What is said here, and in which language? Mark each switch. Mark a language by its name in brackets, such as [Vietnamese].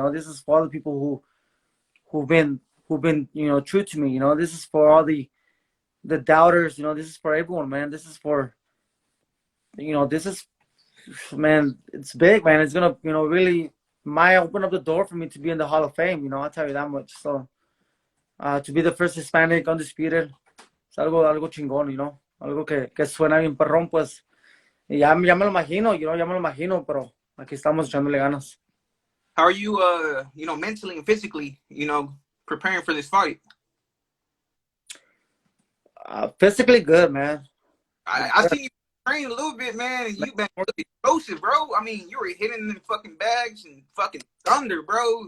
[English] This is for all the people who've been true to me. This is for all the doubters. This is for everyone, man. This is for man, it's big, man. It's gonna really might open up the door for me to be in the Hall of Fame. I'll tell you that much. So to be the first Hispanic undisputed, [Spanish] es algo chingón, algo que suena bien perrón, pues ya me lo imagino, pero aquí estamos echándole ganas. [English] How are you mentally and physically, preparing for this fight? Physically good, man. I see you train a little bit, man, and you've been explosive, bro. I mean, you were hitting them fucking bags and fucking thunder, bro.